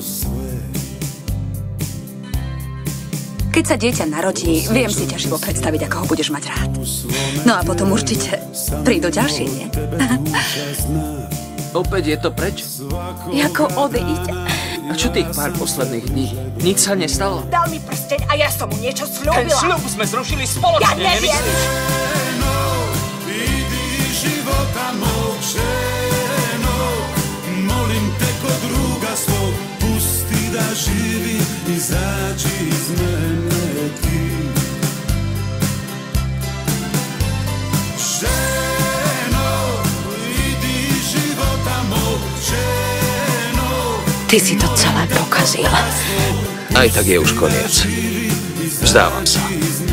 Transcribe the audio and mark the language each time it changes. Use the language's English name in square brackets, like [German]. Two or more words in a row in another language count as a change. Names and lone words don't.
[Slovak] Keď sa dieťa narodí, viem si ťaživo predstaviť, ako ho budeš mať rád. No a potom určite prídu ďalšie, nie? Opäť je to preč? Jako odíď. A čo tých pár posledných dní? Nič sa nestalo? Dal mi prsteň a ja som mu niečo Ten sľúbila. sľub sme zrušili spoločne, Ja neviem. [Serbian] Živi, izađi iz mene ti. Ženo, idi života mog, ženo. [Slovak] Ty si to celé pokazila. Aj tak je už koniec. Vzdávam sa.